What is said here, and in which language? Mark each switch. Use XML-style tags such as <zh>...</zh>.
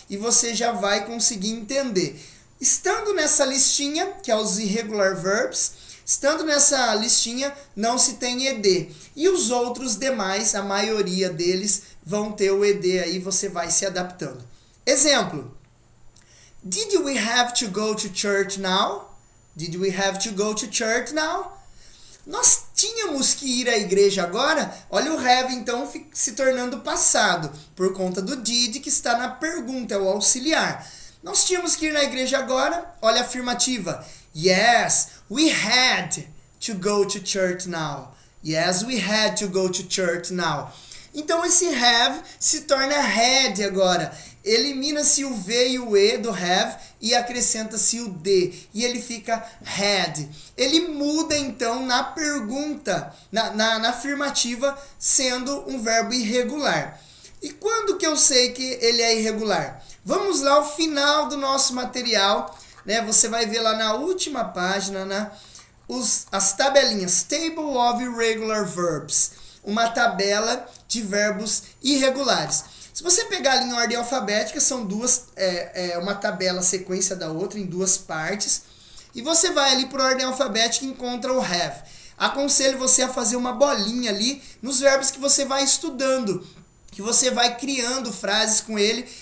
<pt>E você já vai conseguir entender. Estando nessa listinha, que é os irregular verbs, estando nessa listinha, não se tem ed. E os outros demais, a maioria deles, vão ter o ed aí, você vai se adaptando. Exemplo.</pt> <en>Did we have to go to church now? Did we have to go to church now?</en> <pt>Nós tínhamos que ir à igreja agora? Olha o have, então, se tornando passado, por conta do did, que está na pergunta, é o auxiliar. Nós tínhamos que ir na igreja agora? Olha a afirmativa.</pt> <en>Yes, we had to go to church now. Yes, we had to go to church now.</en> <pt>Então, esse have se torna had agora. Elimina-se o V e o E do have e acrescenta-se o D. E ele fica had. Ele muda, então, na pergunta, na afirmativa, sendo um verbo irregular. E quando que eu sei que ele é irregular? Vamos lá ao final do nosso material, né? Você vai ver lá na última página, as tabelinhas.</pt> <en>Table of Irregular Verbs.</en> <pt>Uma tabela de verbos irregulares. Se você pegar ali em ordem alfabética, são duas, uma tabela sequência da outra em duas partes. E você vai ali por ordem alfabética e encontra o have. Aconselho você a fazer uma bolinha ali nos verbos que você vai estudando, que você vai criando frases com ele.</pt>